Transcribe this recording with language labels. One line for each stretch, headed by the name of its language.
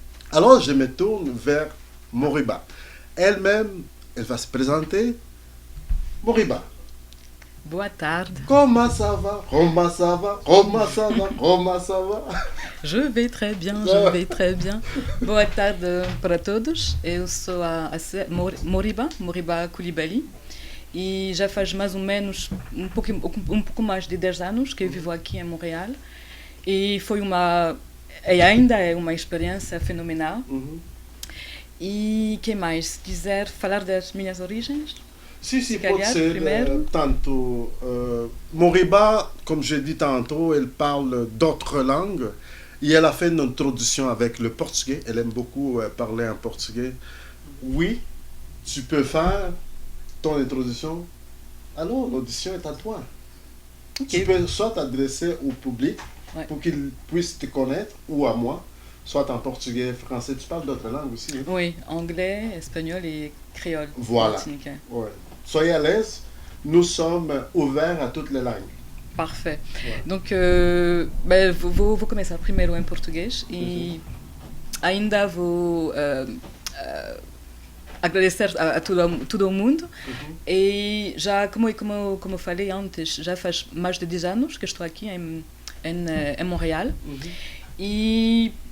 French: Alors, je me tourne vers Moriba. Elle-même, elle va se présenter. Moriba.
Portuguese: Boa tarde.
French: Comment ça va? Comment ça va? Comment ça va? Comment ça va? Je vais très bien, je vais très bien.
Portuguese: Boa tarde para todos. Eu sou a Moriba Coulibaly. E já faz mais ou menos um pouco mais de 10 anos que eu vivo aqui em Montreal. E ainda é uma experiência fenomenal. E que mais? Se quiser falar das minhas origens? Si, pode ser.
French: Tanto, Moriba, comme j'ai dit tantôt, elle parle d'autres langues. Et elle a fait une introduction avec le portugais. Elle aime beaucoup parler en portugais. Oui, tu peux faire ton introduction. Alors, l'audition est à toi. Okay. Tu peux soit t'adresser au public pour qu'il puisse te connaître, ou à moi, soit en portugais, français. Tu parles d'autres langues aussi. Hein? Oui, anglais, espagnol et créole. Voilà. Ouais. Soyez à l'aise. Nous sommes ouverts à toutes les langues. Parfait. Ouais.
Portuguese: Donc, vou começar primeiro em português e ainda vou agradecer a todo o mundo. E já, como eu falei antes, já faz mais de 10 anos que estou aqui em Montréal. E